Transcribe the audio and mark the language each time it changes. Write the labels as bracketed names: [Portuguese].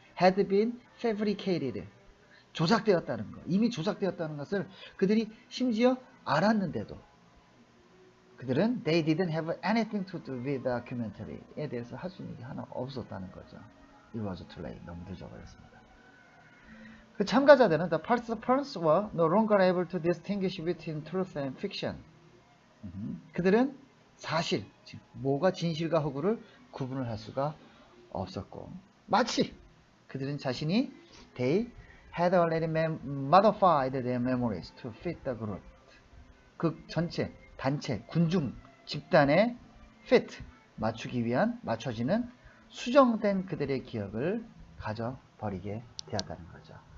[Korean] had been fabricated 조작되었다는 것 이미 조작되었다는 것을 그들이 심지어 알았는데도 그들은 [English] they didn't have anything to do with the documentary [Korean] 에 대해서 할 수 있는 게 하나 없었다는 거죠. [English] It was too late. [Korean] 너무 늦어버렸습니다. 그 참가자들은 [English] the participants were no longer able to distinguish between truth and fiction. [Korean] 그들은 사실, 뭐가 진실과 허구를 구분을 할 수가 없었고 마치 그들은 자신이 [English] they had already modified their memories to fit the group. [Korean] 그 전체, 단체, 군중, 집단에 fit, 맞추기 위한, 맞춰지는 수정된 그들의 기억을 가져버리게 되었다는 거죠.